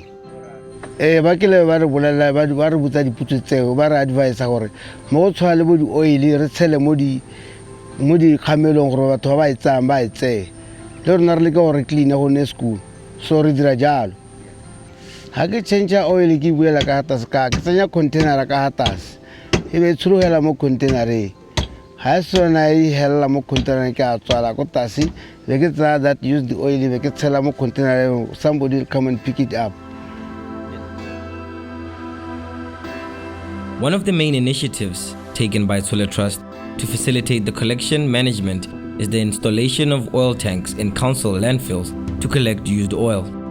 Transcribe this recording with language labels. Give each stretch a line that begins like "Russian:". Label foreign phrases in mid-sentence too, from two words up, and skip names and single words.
Tswana: Ba kile ba re bolela ba re botsa diputso tseo ba re advise gore mo go tshwana le bo di-oil re tshele mo di kgamelong gore batho ba e tsayang ba e tseye le rona re leke gore re clean go ne school. So re dira jalo ha ke
English: change oil
Tswana: ke buela ka hatase ka ke tsenya container ka hatase e be tshurugela mo containereng ha sona e hella mo container ke a tswala ko tase be ke tsaya
English: that use the oil
Tswana: be ke tshela mo container,
English: somebody will come and pick it up. One of the main initiatives taken by Tshole Trust to facilitate the collection management is the installation of oil tanks in council landfills to collect used oil.